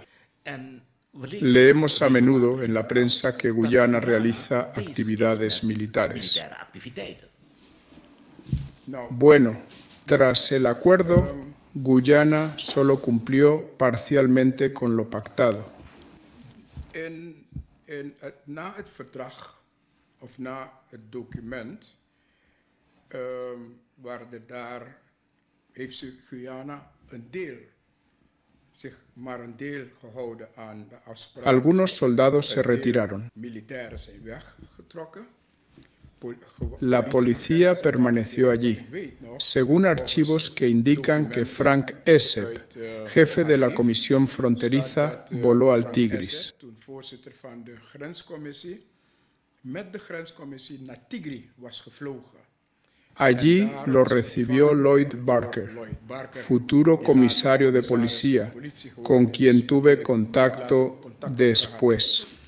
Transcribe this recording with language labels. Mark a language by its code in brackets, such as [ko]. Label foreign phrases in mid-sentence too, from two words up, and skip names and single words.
[es] Leemos a menudo en la prensa que Guyana realiza actividades militares. Bueno, tras el acuerdo, Guyana solo cumplió parcialmente con lo pactado. [nl] Na het verdrag, of na het document, heeft Guyana zich maar een deel gehouden aan de afspraken. [es] Algunos soldados se retiraron. [nl] Militairen zijn weggetrokken. [es] La policía permaneció allí, según archivos que indican que Frank Essep, jefe de la comisión fronteriza, voló al Tigris. Allí lo recibió Lloyd Barker, futuro comisario de policía, con quien tuve contacto después.